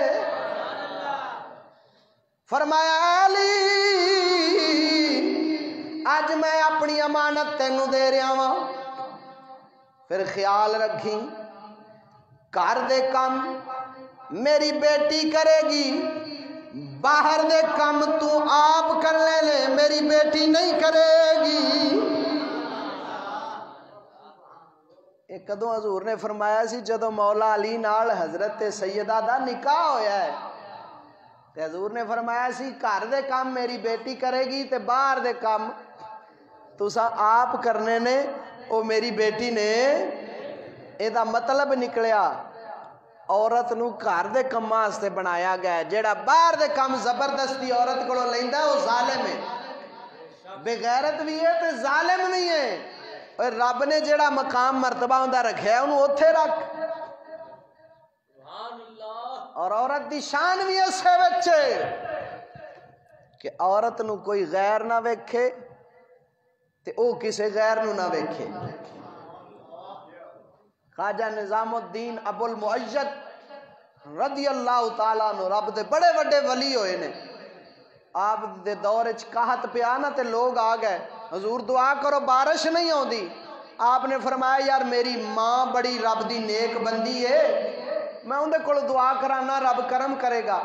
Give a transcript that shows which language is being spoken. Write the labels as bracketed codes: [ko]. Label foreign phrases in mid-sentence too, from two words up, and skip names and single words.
[pa] فرمایا علی آج میں اپنی امانت تینوں دے رہا ہوں، پھر خیال رکھی گھر دے کم [ur] میری بیٹی کرے گی، [pa] باہر دے کم تو آپ کر لے، [ur] میری بیٹی نہیں کرے گی۔ [pa] ایک کدوں حضور نے فرمایا سی جدو مولا علی نال حضرت سیدہ دا نکاح ہویا ہے تے حضور نے فرمایا سی گھر دے کام [ur] میری بیٹی کرے گی [pa] تے باہر دے کام تسا آپ کرنے نے او میری بیٹی نے۔ اے دا مطلب نکلیا عورت نو گھر دے کم واسطے بنایا گیا ہے، جیڑا باہر دے کم زبردستی عورت کو لیندا ہے وہ ظالم ہے، بغیرت بھی ہے تے ظالم بھی ہے. اور رب نے جڑا مقام مرتبہ ہوندا رکھیا انہوں اوتھے رکھ. اور عورت دی شان بھی اسے بچے کہ عورت نو کوئی غیر نہ ویکھے تے او کسے غیر نو نہ ویکھے. خواجہ نظام الدین ابو المعید رضی اللہ تعالیٰ عنہ رب دے بڑے بڑے ولی ہوئے نے. آپ دے دور وچ قحط پیا نا تے لوگ آ گئے حضور دعا کرو بارش نہیں ہوندی. آپ نے فرمایا یار میری ماں بڑی رب دی نیک بندی ہے میں اندے کول دعا کرانا رب کرم کرے گا.